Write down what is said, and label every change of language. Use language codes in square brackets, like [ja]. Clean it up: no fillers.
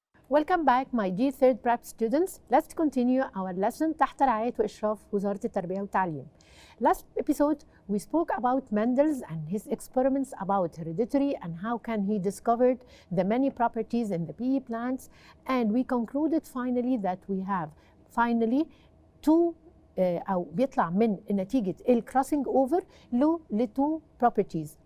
[en] Welcome back my dear third prep students. Let's continue our lesson [ar] تحت رعاية وإشراف وزارة التربية والتعليم. [en] Last episode we spoke about Mendel's and his experiments about heredity and how can he discovered the many properties in the pea plants, and we concluded finally that we have finally two [ar] أو بيطلع من نتيجة [en] crossing over له two properties.